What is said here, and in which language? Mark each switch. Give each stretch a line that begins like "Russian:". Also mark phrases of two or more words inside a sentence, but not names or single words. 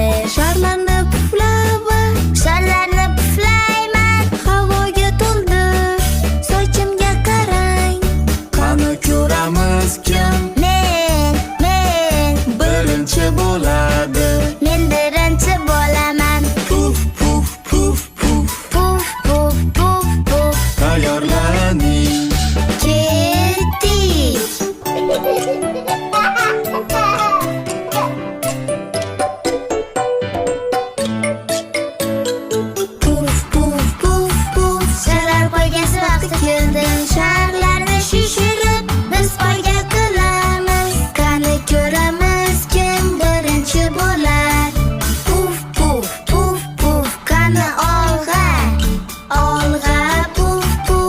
Uzbek: Sharlarni puflab, Sharlarni puflayman. havoga to'ldi. Sochimga qarang. Qani ko'ramiz kim Men birinchi bo'ladi. Men birinchi bo'laman. Puf puf puf puf. Puf puf puf puf. Tayyorlaning. Ketdik. Puf puf puf puf. Sharlar poygasi vaqti keldi. Sharlarni shishirib biz poyga qilamiz. Qani ko'ramiz kim birinchi bo'lar. Puf puf puf puf. Qani olg'a. Olg'a puf puf.